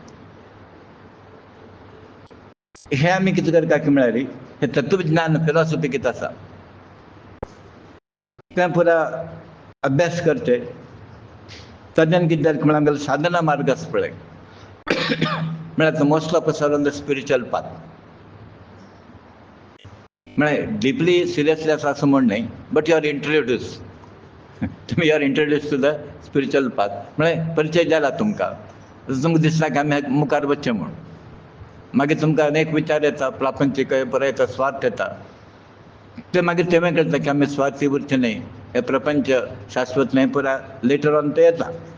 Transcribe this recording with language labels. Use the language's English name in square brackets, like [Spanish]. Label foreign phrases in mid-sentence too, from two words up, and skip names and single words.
[Konkani] हे आमी कितें करता की म्हळ्यार हे तत्वज्ञान फिलॉसॉफी कितें आसा तें पुरा अभ्यास करचें. ताच्यान कितें जालें म्हळ्यार आमगेलो साधना मार्ग आसा पळय म्हळ्यार [English] most of us are on the spiritual path. [Konkani] म्हळ्यार डिपली सिरियसली आसा असं म्हण न्ही, [English] but you are introduce, तुम्ही you are introduce to the spiritual path. [Konkani] म्हळ्यार परिचय जाला तुमकां, तुमकां दिसता की आमी मुखार वच्चें म्हूण. मागीर तुमकां अनेक विचार येता, प्रापंचीक परत येता, स्वार्थ येता. ते मागीर तेव्हा कळटा की आमी स्वार्थी उरचे न्ही, हे प्रपंच शाश्वत न्ही, पुरा [English] later on [Konkani] ते येता.